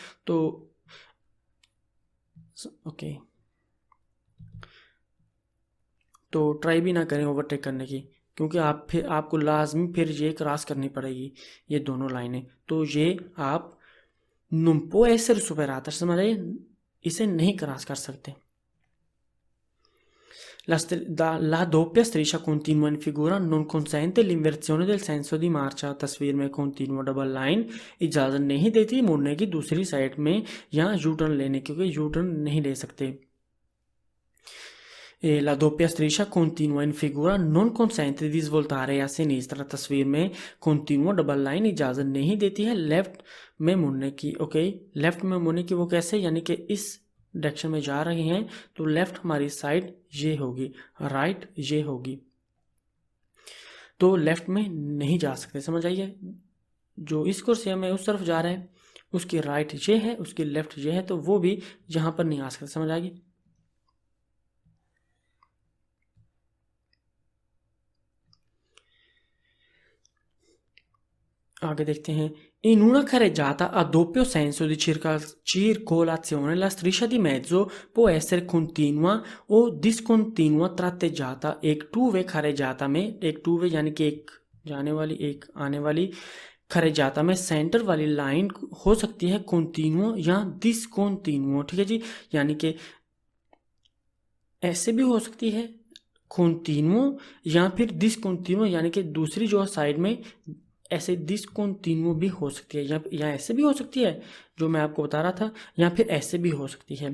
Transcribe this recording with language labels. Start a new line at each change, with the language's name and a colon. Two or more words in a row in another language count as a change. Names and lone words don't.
Hindi: तो ओके, तो ट्राई भी ना करें ओवरटेक करने की, क्योंकि आपको लाजमी फिर ये क्रॉस करनी पड़ेगी, ये दोनों लाइनें। तो ये आप नुम्पो ऐसे सुपर आता, समझ आइए, इसे नहीं क्रॉस कर सकते।
Italian: La doppia striscia continua in figura non consente l'inversione del senso di marcia।
Hindi: तस्वीर में continua
English: double line
Hindi: इजाज़त नहीं देती मुड़ने की दूसरी साइड में या
English: U turn
Hindi: लेने की, क्योंकि
English: U turn
Hindi: नहीं ले सकते।
Italian: La doppia striscia continua in figura non consente di svoltare a sinistra।
Hindi: तस्वीर में continua
English: double line
Hindi: इजाज़त नहीं देती है लेफ्ट में मुड़ने की। ओके, लेफ्ट में मुड़ने की वो कैसे, यानी कि इस डायरेक्शन में जा रहे हैं तो लेफ्ट हमारी साइड ये होगी, राइट ये होगी, तो लेफ्ट में नहीं जा सकते। समझ आइए, जो इस कुर्सी में उस तरफ जा रहा है उसकी राइट ये है, उसकी लेफ्ट ये है, तो वो भी यहाँ पर नहीं आ सकते। समझ आएगी। आगे देखते हैं।
Italian: In una carreggiata a doppio senso di circolazione la striscia di mezzo può essere continua o discontinua tratteggiata।
Hindi: एक
English: two way
Hindi: carreggiata में, एक
English: two way
Hindi: यानी कि एक जाने वाली एक आने वाली carreggiata में सेंटर वाली लाइन हो सकती है continuo या discontinuo। ठीक है जी, यानी कि ऐसे भी हो सकती है continuo या फिर discontinuo, यानी कि दूसरी जो साइड में ऐसे डिसकंटिन्यू भी हो सकती है, या ऐसे भी हो सकती है जो मैं आपको बता रहा था, या फिर ऐसे भी हो सकती है।